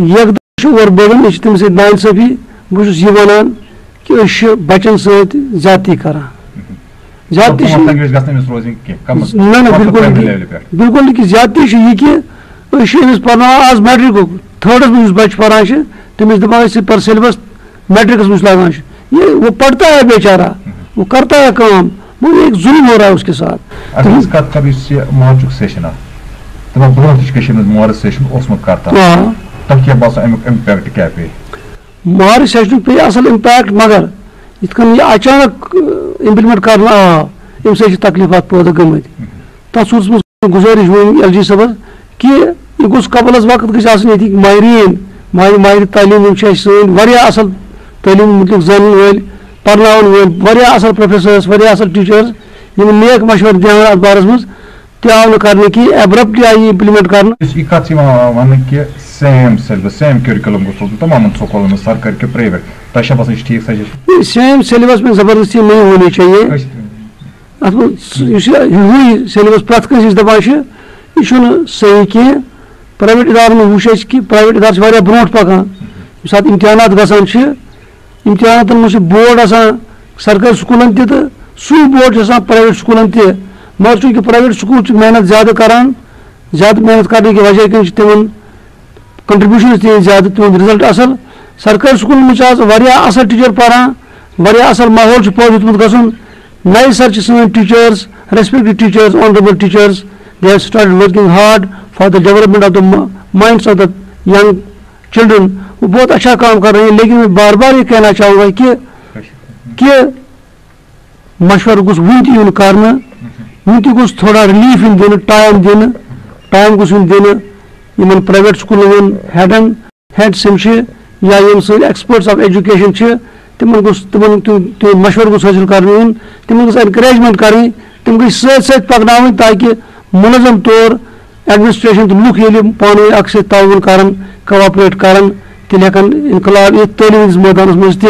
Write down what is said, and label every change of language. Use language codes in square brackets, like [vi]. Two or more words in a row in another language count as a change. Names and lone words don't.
[ks] یکدم چھُ [en] over burden [ks] یہِ چھِ تٔمِس سۭتۍ نااِنصٲفی بہٕ چھُس یہِ ونان کہِ أسۍ چھِ بچن سۭتۍ زیادتی کران زیادتی نہ بالکل نہٕ کہِ زیادتی چھِ یہِ کہِ أسۍ چھِ أمِس پرناوان آز میٹرکُک تھٲڈس منٛز یُس بچہِ پران چھِ تٔمِس دپان أسۍ پر سیلبس میٹرکس منٛز لاگان چھِ [ur] یہ وہ پڑھتا ہے بیچارہ وہ کرتا ہے کام وہ ایک ظلم ہو رہا ہے اس کے ساتھ. [ks] اگر أسۍ کتھ کرو یُس یہِ مارچُک سیشن اکھ تِمو برونٛہہ تہِ چھُ کٔشیٖرِ منٛز مارٕچ سیشن اوسمُت کرتا تۄہہِ کیٛاہ باسان امیُک امپیکٹ کیٛاہ پیٚیہِ؟ مارٕچ سیشنُک پیٚیہِ اصل امپیکٹ مگر یِتھ کٔنۍ یہِ اچانک امپلمنٹ کرنہٕ آو امہِ سۭتۍ چھِ تکلیٖفات پٲدٕ گٔمٕتۍ تتھ صوٗرتس منٛز گُزٲرِش وۄنۍ ایل جی صٲبس کہِ یہِ گوٚژھ قبلس وقت گژھِ آسٕنۍ ییٚتِکۍ ماہریٖن ماہرِ تعلیٖم یِم چھِ اَسہِ سٲنۍ واریاہ اصل تعلیٖم مُتعلق زانن وٲلۍ پرناون وٲلۍ واریاہ اصل پروفیسرس واریاہ اصل ٹیٖچٲرٕس یِم نیک مشورٕ دِوان اتھ بارس منٛز تہِ آو نہٕ کرنہٕ کینٛہہ ایبرپٹلی آیہِ یہِ امپلمنٹ کرنہٕ. یہِ کتھ چھِ یِوان وننہٕ کہِ [en] same syllabus same curriculum [ks] گوٚژھ روزُن تمامن سکوٗلن منٛز سرکٲرۍ کہِ پرایویٹ تۄہہِ چھا باسان یہِ چھُ ٹھیٖک سجیشن؟ [en] same syllabus [ur] میں زبردستی نہیں ہونی چاہیے [ks] اتھ منٛز یُس ہیوٗے سیلبس پرٛٮ۪تھ کٲنٛسہِ أسۍ دپان چھِ یہِ چھُنہٕ صحیح کینٛہہ پرایویٹ ادارن منٛز وٕچھ اَسہِ کہِ پرایویٹ ادارٕ چھِ واریاہ برونٛٹھ پکان ییٚمہِ ساتہٕ امتحانات گژھان چھِ امتحاناتن منٛز چھُ بورڈ آسان سرکٲرۍ سکوٗلن تہِ تہٕ سُے بورڈ چھُ آسان پرایویٹ سکوٗلن تہِ مگر چوٗنٛکہِ پرایویٹ سکوٗل چھِ محنت زیادٕ کران زیادٕ محنت کرنہٕ کہِ وجہ کِنۍ چھِ تِمن کنٹربیوٗشنز تہِ زیادٕ تِہُنٛد رِزلٹ اصل سرکٲرۍ سکوٗلن منٛز چھِ آز واریاہ اصل ٹیٖچر پران واریاہ اصل ماحول چھُ پٲدٕ ہیوٚتمُت گژھُن نَیہِ سر چھِ سٲنۍ ٹیٖچٲرٕس ریسپیکٹِڈ ٹیٖچٲرٕس آنریبل ٹیٖچٲرٕس [en] they have started working hard for the development of the minds of the young children [ur] وہ بہت اچھا کام کر رہے ہیں لیکن میں بار بار یہ کہنا چاہوں گا کہ [ks] مشورٕ گوٚژھ وُنہِ تہِ یُن کرنہٕ وُنہِ تہِ گوٚژھ تھوڑا ریلیٖف یُن دِنہٕ ٹایم گوٚژھ یُن دِنہٕ یِمن پرایویٹ سکوٗلن ہُنٛد ہیڈس یِم چھِ یا یِم سٲنۍ [en] experts of education [ks] چھِ تِمن گوٚژھ تِمن مشورٕ گوٚژھ حٲصِل کرنہٕ یُن تِمن گٔژھ اینکریجمنٹ کرٕنۍ تِم گٔژھ سۭتۍ سۭتۍ پکناوٕنۍ تاکہِ مُنظم طور ایڈمنسٹریشن تہٕ لُکھ ییٚلہِ پانہٕ ؤنۍ اکھ سۭتۍ تعاوُن کرن کوآپریٹ کرن تیٚلہِ ہٮ۪کن انقلاب یِتھ تعلیٖم ہٕنٛدِس مٲدانس منٛز تہِ.